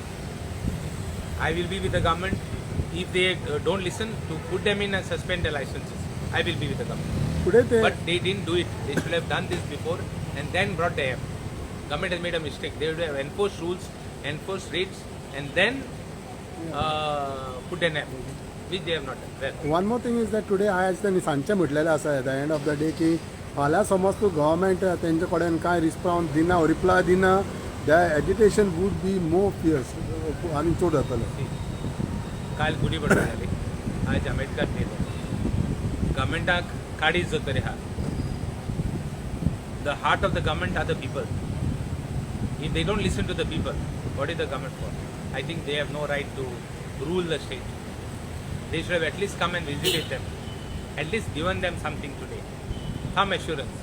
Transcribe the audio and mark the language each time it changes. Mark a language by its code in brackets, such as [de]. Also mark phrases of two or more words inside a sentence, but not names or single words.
[en] I will be with the government if they don't listen to put them in and suspend their licenses. I will be with the government. But they didn't do it. They should have done this before and then brought the app. Government has made a mistake. They would have enforced rules, enforced rates, and then put an app, which they have not done. Well, one more thing is that today [kok] आज त्यांनी सांजचे म्हटलेलें आसा [en] at the end of the day [kok] की फाल्यां समज तूं गव्हर्मेंट तेंचे कडेन कांय रिस्पॉन्स दिना रिप्लाय दिना [en] the agitation would be more fierce [kok] आनी चड जातलें. काल गुडी पडटा जाली, आज आंबेडकर डे. गव्हर्मेंटाक काडीच जो तरी आहा. [en] The heart of the government are the people. If they don't listen to the people, what is the government for? I think they have no right to rule the state. They should have at least come and visited them, at least given them something today, some assurance.